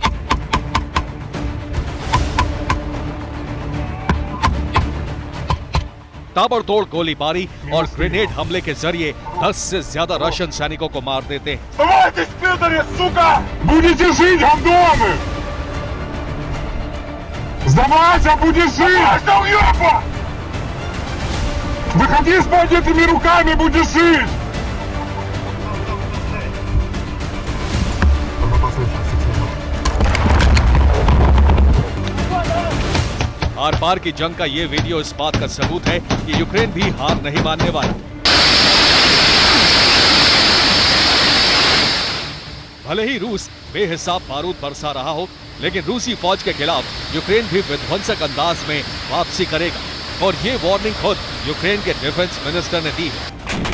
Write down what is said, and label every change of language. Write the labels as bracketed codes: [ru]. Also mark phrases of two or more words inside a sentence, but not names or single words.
[hi] ताबड़तोड़ गोलीबारी और ग्रेनेड हमले के जरिए 10 से ज्यादा रशियन सैनिकों को मार देते हैं। [ru] Сдавайся, будешь жить! Выходи с поднятыми руками, будешь жить! [hi] आर पार की जंग का ये वीडियो इस बात का सबूत है कि यूक्रेन भी हार नहीं मानने वाला। भले ही रूस बेहिसाब बारूद बरसा रहा हो, लेकिन रूसी फौज के खिलाफ यूक्रेन भी विध्वंसक अंदाज में वापसी करेगा और ये वार्निंग खुद यूक्रेन के [en] defence minister [hi] ने दी है।